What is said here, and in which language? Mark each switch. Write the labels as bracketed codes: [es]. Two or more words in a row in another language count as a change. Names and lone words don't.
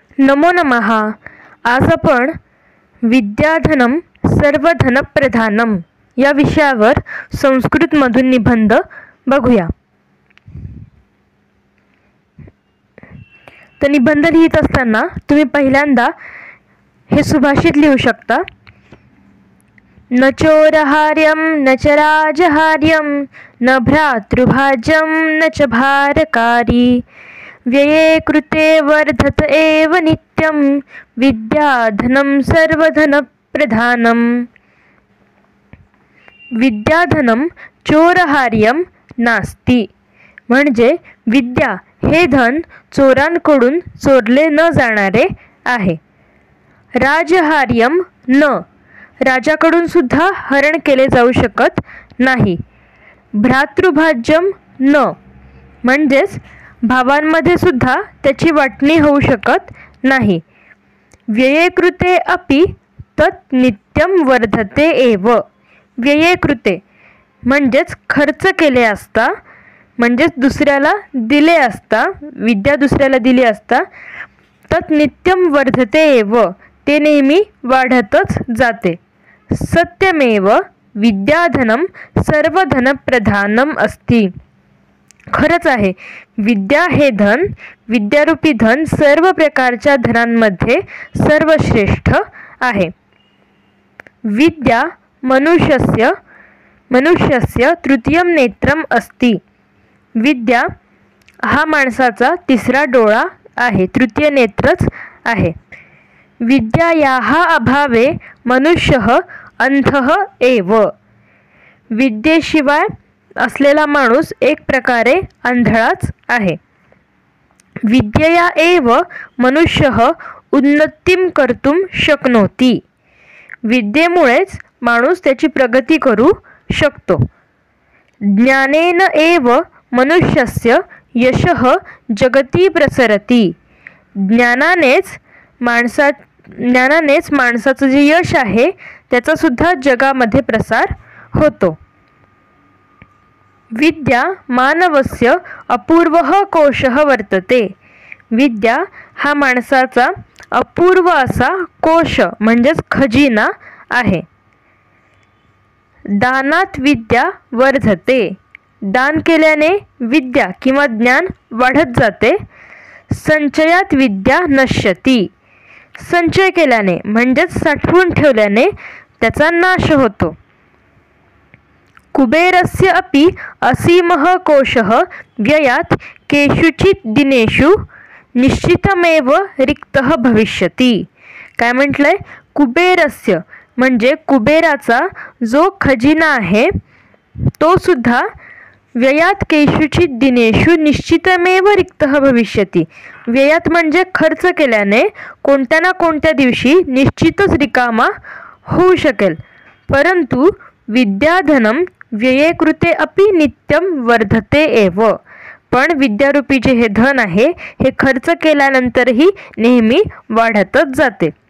[sa] नमो नमः. [mr] आज आपण [sa] विद्याधनम सर्वधनप्रधानम [mr] या विषयावर संस्कृतमधून निबंध बघूया. तर निबंध लिहित असताना तुम्ही पहिल्यांदा हे सुभाषित लिहू शकता. [sa] न चोरहार्यम न च राजहार्यम न भ्रातृभाज्यम न च भारकारी व्यये कृते वर्धत एव नित्यं विद्याधनं सर्वधनप्रधानम्. विद्याधनं चोरहार्यम नास्ति, [mr] म्हणजे विद्या हे धन चोरांकडून चोरले न जाणारे आहे. [sa] राजहार्यम न, [mr] राजाकडून सुद्धा हरण केले जाऊ शकत नाही. [sa] भ्रातृभाज्यम न, [mr] म्हणजेच भावांमध्ये सुद्धा त्याची वाटणी होऊ शकत नाही. [sa] व्यये कृते अपि तत् नित्यं वर्धते एव. व्यये कृते [mr] म्हणजेच खर्च केले असता, म्हणजेच दुसऱ्याला दिले असता, विद्या दुसऱ्याला दिली असता, [sa] तत् नित्यं वर्धते एव, [mr] ते नेहमी वाढतच जाते. [sa] सत्यमेव विद्याधनं सर्वधनप्रधानम अस्ति. [mr] खरंच आहे, विद्या हे धन, विद्यारूपी धन सर्व प्रकारच्या धनांमध्ये सर्वश्रेष्ठ आहे. [sa] विद्या मनुष्यस्य तृतीयं नेत्रम अस्ति. [mr] विद्या हा माणसाचा तिसरा डोळा आहे, तृतीय नेत्रच आहे. [sa] विद्यायाः अभावे मनुष्यः अंधः एव. [mr] विद्येशिवाय असलेला माणूस एक प्रकारे आंधळाच आहे. [sa] विद्यया एव मनुष्यः उन्नतिं कर्तुं शक्नोति. [mr] विद्येमुळेच माणूस त्याची प्रगती करू शकतो. [sa] ज्ञानेन एव मनुष्यस्य यशः जगती प्रसरति. [mr] ज्ञानानेच माणसाचं जे यश आहे त्याचा सुद्धा जगामध्ये प्रसार होतो. [sa] विद्या मानवस्य अपूर्वः कोशः वर्तते. [mr] विद्या हा माणसाचा अपूर्व असा कोश म्हणजेच खजिना आहे. [sa] दानात विद्या वर्धते. [mr] दान केल्याने विद्या किंवा ज्ञान वाढत जाते. [sa] संचयात विद्या नश्यति. [mr] संचय केल्याने म्हणजेच साठवून ठेवल्याने त्याचा नाश होतो. [sa] कुबेरस्य अपि असीमः कोशः व्ययात केषुचित् दिनेषु निश्चितमेव रिक्तः भविष्यति. [mr] काय म्हटलंय? कुबेरस्य म्हणजे कुबेराचा जो खजिना आहे तो सुद्धा [sa] व्ययात केषुचित् दिनेषु निश्चितमेव रिक्तः भविष्यति. [mr] व्ययात म्हणजे खर्च केल्याने कोणत्या ना कोणत्या दिवशी निश्चितच रिकामा होऊ शकेल. [sa] परंतु विद्याधनं व्यये कृते अपि नित्यं वर्धते एव. [mr] पण विद्यारूपी जे हे धन आहे हे खर्च केल्यानंतरही नेहमी वाढतच जाते.